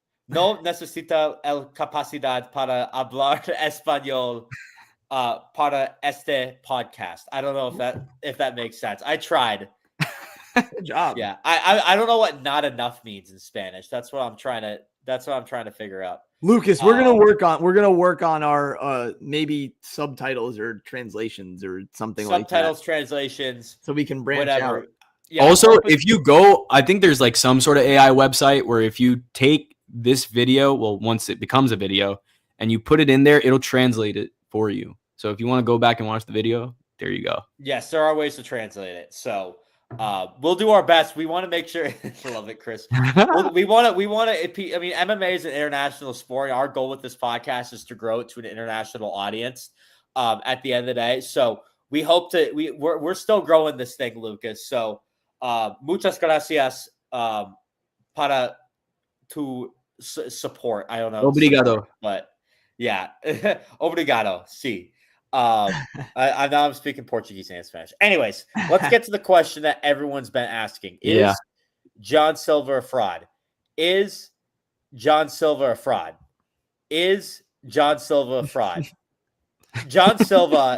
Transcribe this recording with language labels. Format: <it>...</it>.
<es>No necesita el capacidad para hablar español para este podcast.</es> <en>I don't know if that makes sense. I tried. Good job. Yeah, I don't know what not enough means in Spanish. That's what I'm trying to figure out. Lucas, we're gonna work on our maybe subtitles or translations or something like that. Subtitles, translations, so we can branch out. Yeah, also, if you go, I think there's like some sort of AI website where if you take this video, well, once it becomes a video and you put it in there, it'll translate it for you. So if you want to go back and watch the video, there you go. Yes, there are ways to translate it. So we'll do our best. We want to make sure. I love it, Chris. we want to. I mean, MMA is an international sport. Our goal with this podcast is to grow it to an international audience. At the end of the day, so we hope to. We're still growing this thing, Lucas. So</en> <es>muchas gracias para tu</es> <en>support. I don't know.</en> <pt>Obrigado.</pt> <en>Support, but yeah,</en> <pt>obrigado.</pt> <es>Sí.</es> <en>I'm speaking Portuguese and Spanish. Anyways, let's get to the question that everyone's been asking. Is Jean Silva a fraud? Is Jean Silva a fraud? Is Jean Silva a fraud? Jean Silva.</en>